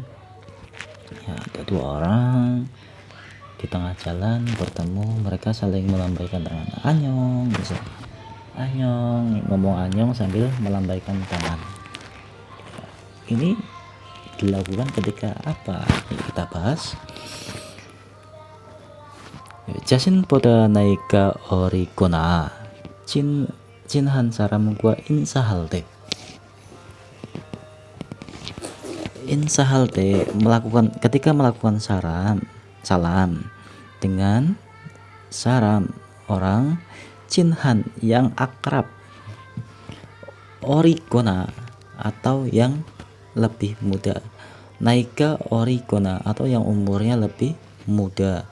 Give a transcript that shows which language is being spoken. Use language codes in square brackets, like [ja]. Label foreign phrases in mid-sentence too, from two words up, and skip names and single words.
[id] Ya, ada dua orang di tengah jalan bertemu, mereka saling melambaikan tangan. Annyeong, bisa. Annyeong, ngomong annyeong sambil melambaikan tangan. Ini dilakukan ketika apa? Kita bahas. [ko] 자신보다 나이가 어리거나 친한 사람과 인사할 때 [id] ketika melakukan salam dengan orang 친한 yang akrab, 어리거나 atau yang lebih muda, [ko] 나이가 어리거나 [id] atau yang umurnya lebih muda.